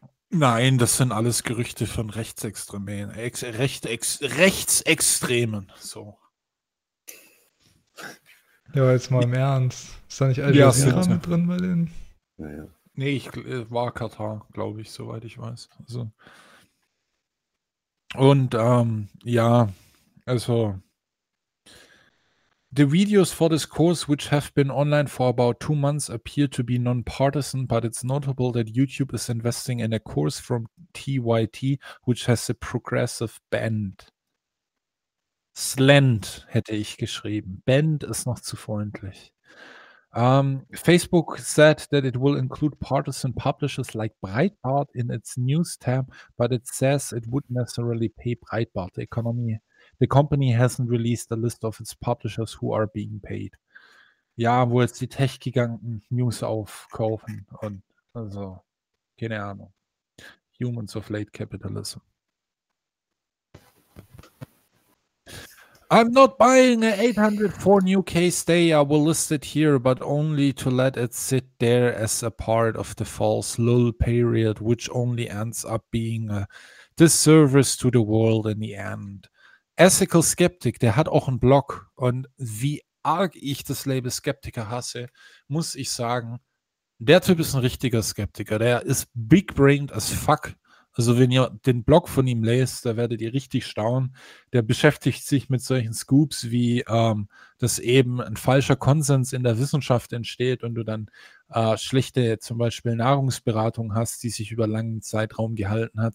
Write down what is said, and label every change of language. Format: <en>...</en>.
<de>Nein, das sind alles Gerüchte von Rechtsextremen. So. Ja, jetzt mal im Ernst. Ist da nicht Al-Jazeera mit drin bei denen? Ja. Nee, ich war Katar, glaube ich, soweit ich weiß. Also, und</de> <en>the videos for this course, which have been online for about 2 months, appear to be non-partisan, but it's notable that YouTube is investing in a course from TYT, which has a progressive bend.</en> <de>Slend hätte ich geschrieben. Bend ist noch zu freundlich.</de> <en>Facebook said that it will include partisan publishers like Breitbart in its news tab, but it says it wouldn't necessarily pay Breitbart. The company hasn't released a list of its publishers who are being paid.</en> <de>Ja, wo jetzt die Tech-Giganten News aufkaufen und also, keine Ahnung.</de> <en>Humans of late capitalism. I'm not buying an 800 for new case day. I will list it here, but only to let it sit there as a part of the false lull period, which only ends up being a disservice to the world in the end.</en> <de>Ethical Skeptic, der hat auch einen Blog. Und wie arg ich das Label Skeptiker hasse, muss ich sagen, der Typ ist ein richtiger Skeptiker. Der ist</de> <en>big-brained as fuck.</en> <de>Also wenn ihr den Blog von ihm lest, da werdet ihr richtig staunen. Der beschäftigt sich mit solchen Scoops wie, dass eben ein falscher Konsens in der Wissenschaft entsteht und du dann schlechte zum Beispiel Nahrungsberatung hast, die sich über langen Zeitraum gehalten hat.</de>